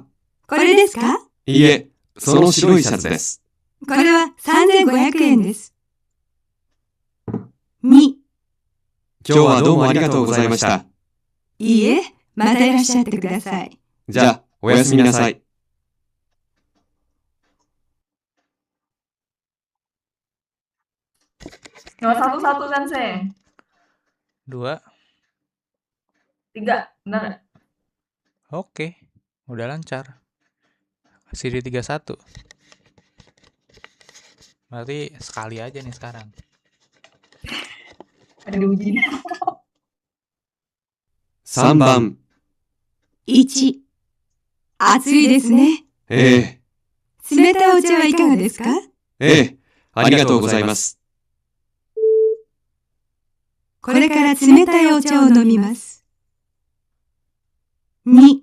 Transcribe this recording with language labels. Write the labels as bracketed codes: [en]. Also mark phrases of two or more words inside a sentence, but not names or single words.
[ja] これですか？いいえ、その白いシャツです。これは3500円です。2、今日はどうもありがとうございました。いいえ、またいらっしゃってください。じゃあ、おやすみなさい。 [id] Nomor satu Sensei. 2. 3, benar nggak? Oke, udah lancar. CD 31. Berarti sekali aja nih sekarang. Ada diuji. [ja] 3 番。 1、暑いですね。ええ、冷たいお茶はいかがですか？ありがとうございます。これから冷たいお茶を飲みます。2、